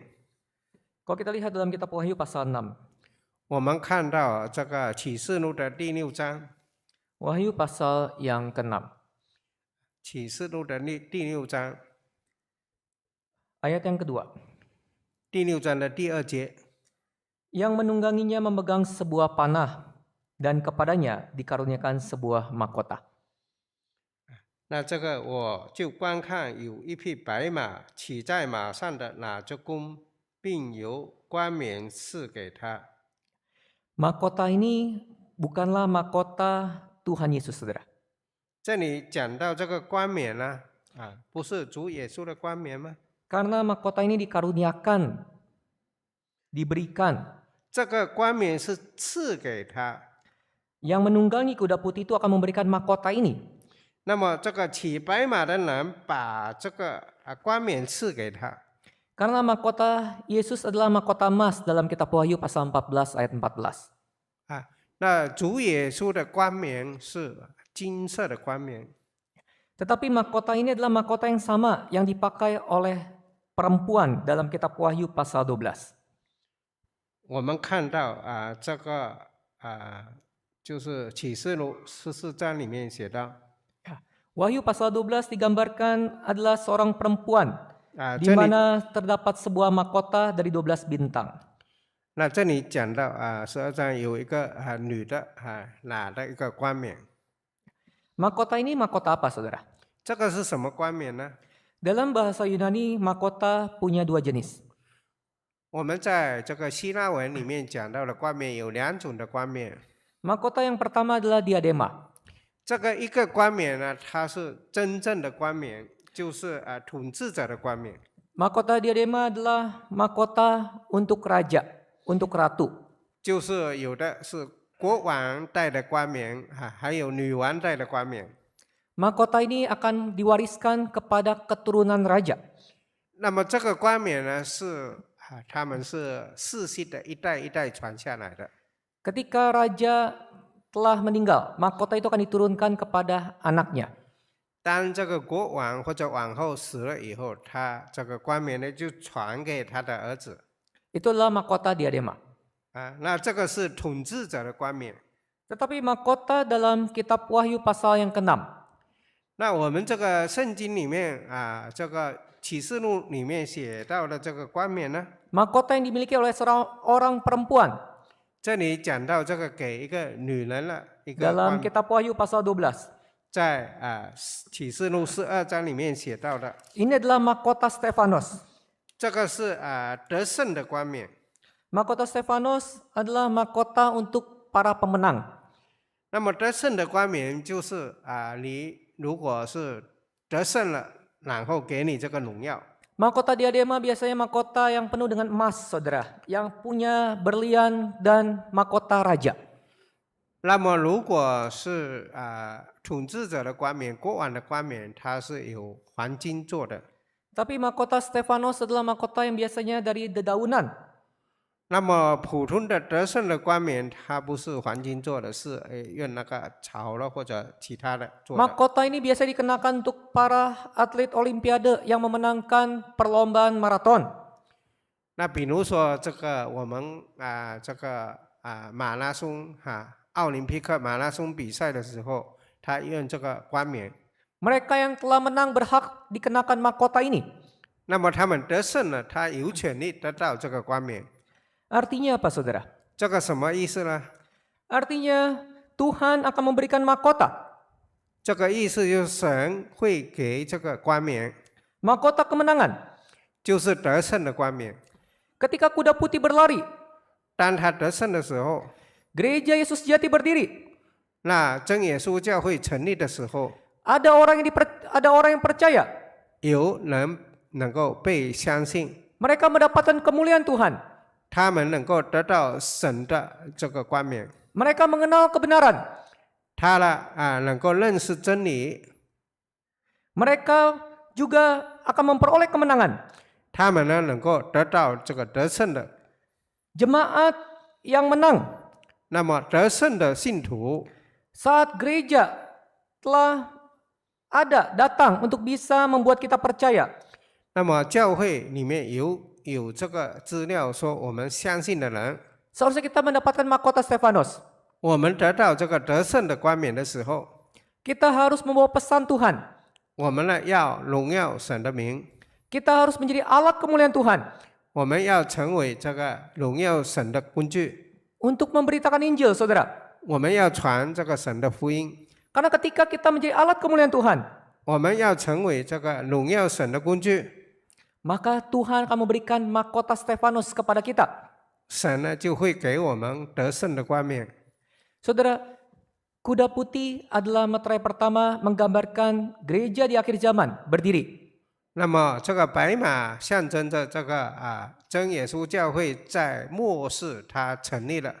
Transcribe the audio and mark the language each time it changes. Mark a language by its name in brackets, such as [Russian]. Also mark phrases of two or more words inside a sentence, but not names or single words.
[Indonesian] Kalau kita lihat dalam kitab Wahyu pasal 6. [Chinese] 我们看到这个启示录的第6章， [Indonesian] Wahyu pasal yang ke-6. [Chinese] 启示录的第6章， [Indonesian] Ayat yang kedua. [Chinese] 第6章的第2节， [Indonesian] Yang menungganginya memegang sebuah panah dan kepadanya dikaruniakan sebuah mahkota. [Chinese] 那这个我就观看有一匹白马，骑在马上的拿着弓，并由冠冕赐给他。 [Indonesian] Mahkota ini bukanlah mahkota Tuhan Yesus, saudara. [Chinese] 这里讲到这个冠冕呢，不是主耶稣的冠冕吗？ [Indonesian] Karena mahkota ini dikaruniakan, diberikan. [Chinese] 这个冠冕是赐给他。 [Indonesian] Yang menunggangi kuda putih itu akan memberikan mahkota ini. [Chinese] 那么这个骑白马的人把这个冠冕赐给他。 [Indonesian] Karena mahkota Yesus adalah mahkota emas dalam kitab Wahyu pasal 14 ayat 14. [Chinese] 那主耶稣的冠冕是金色的冠冕， [Indonesian] Tetapi mahkota ini adalah mahkota yang sama yang dipakai oleh perempuan dalam kitab Wahyu pasal 12. [Chinese] 我们看到这个就是启示录14章里面写到 [Indonesian] Wahyu pasal 12 digambarkan adalah seorang perempuan 啊， di [Chinese] 这里 [Indonesian] mana terdapat sebuah mahkota dari 12 bintang. [Chinese] 那这里讲到12章有一个女的拿的一个冠冕， [Indonesian] Mahkota ini mahkota apa, saudara? [Chinese] 这个是什么冠冕呢？ [Indonesian] Dalam bahasa Yunani, mahkota punya dua jenis. [Chinese] 我们在这个希腊文里面讲到的冠冕有2种的冠冕， [Indonesian] Mahkota yang pertama adalah diadema. [Chinese] 这个一个冠冕呢，它是真正的冠冕，就是统治者的冠冕。 [Indonesian] Mahkota diadema adalah mahkota untuk raja, untuk ratu. [Chinese] 就是有的是国王戴的冠冕还有女王戴的冠冕。 [Indonesian] Mahkota ini akan diwariskan kepada keturunan raja. [Chinese] 那么这个冠冕呢，是他们是世袭的，一代一代传下来的。 [Indonesian] Ketika raja telah meninggal, mahkota itu akan diturunkan kepada anaknya. [Chinese] 当这个国王或者王后死了以后，他这个冠冕呢就传给他的儿子。 [Indonesian] Itu adalah mahkota diadema. [Chinese] 那这个是统治者的冠冕。 [Indonesian] Tetapi mahkota dalam kitab Wahyu pasal yang ke-6. [Chinese] 那我们这个圣经里面这个启示录里面写到的这个冠冕呢， [Indonesian] Mahkota yang dimiliki oleh seorang orang perempuan [Chinese] 这里讲到这个给一个女人了一个 [Indonesian] dalam [Chinese] 冠冕， [Indonesian] kitab Wahyu pasal 12. [Chinese] 在启示录12章里面写到的， [Indonesian] Ini adalah mahkota Stefanus. [Chinese] 这个是得胜的冠冕。 [Indonesian] Mahkota Stefanus adalah mahkota untuk para pemenang. [Chinese] 那么得胜的冠冕就是你如果是得胜了，然后给你这个荣耀。 [Indonesian] Mahkota diadema biasanya mahkota yang penuh dengan emas, saudara, yang punya berlian dan mahkota raja. [Chinese] 那么如果是统治者的冠冕、国王的冠冕，它是有黄金做的。 [Indonesian] Tapi mahkota Stefanus adalah mahkota yang biasanya dari dedaunan. [Chinese] 那么普通的得胜的冠冕，它不是黄金做的，是用那个草了或者其他的做的。 [Indonesian] Mahkota ini biasa dikenakan untuk para atlet olimpiade yang memenangkan perlombaan maraton. [Chinese] 那比如说这个我们这个马拉松奥林匹克马拉松比赛的时候，他用这个冠冕。 [Indonesian] Mereka yang telah menang berhak dikenakan mahkota ini. [Chinese] 那么他们得胜了，他有权利得到这个冠冕。 [Indonesian] Artinya apa, saudara? [Chinese] 这个什么意思呢？ [Indonesian] Artinya Tuhan akan memberikan mahkota. [Chinese] 这个意思就是神会给这个冠冕， [Indonesian] Mahkota kemenangan. [Chinese] 就是得胜的冠冕。 [Indonesian] Ketika kuda putih berlari, [Chinese] 当他得胜的时候， [Indonesian] gereja Yesus Sejati berdiri. [Chinese] 那真耶稣教会成立的时候， [Indonesian] Ada orang yang percaya. [Chinese] 有人能够被相信， [Indonesian] Mereka mendapatkan kemuliaan Tuhan. [Chinese] 他们能够得到神的这个冠冕， [Indonesian] Mereka mengenal kebenaran. [Chinese] 他能够认识真理， [Indonesian] Mereka juga akan memperoleh kemenangan. [Chinese] 他们呢能够得到这个得胜的。 [Indonesian] Jemaat yang menang [Chinese] 那么得胜的信徒， [Indonesian] saat gereja telah datang untuk bisa membuat kita percaya. [Chinese] 那么教会里面有这个资料说，我们相信的人， [Indonesian] Seharusnya kita mendapatkan mahkota Stefanus. [Chinese] 我们得到这个得胜的冠冕的时候， [Indonesian] Kita harus membawa pesan Tuhan. [Chinese] 我们呢要荣耀神的名， [Indonesian] Kita harus menjadi alat kemuliaan Tuhan [Chinese] 我们要成为这个荣耀神的工具， [Indonesian] untuk memberitakan Injil, saudara. [Chinese] 我们要传这个神的福音， [Indonesian] Karena ketika kita menjadi alat kemuliaan Tuhan, [Chinese] 我们要成为这个荣耀神的工具， [Indonesian] maka Tuhan akan memberikan mahkota Stefanus kepada kita. [Chinese] 神呢就会给我们得胜的冠冕。 [Indonesian] Saudara, kuda putih adalah meterai pertama menggambarkan gereja di akhir zaman berdiri. [Chinese] 那么这个白马象征着这个真耶稣教会在末世它成立了。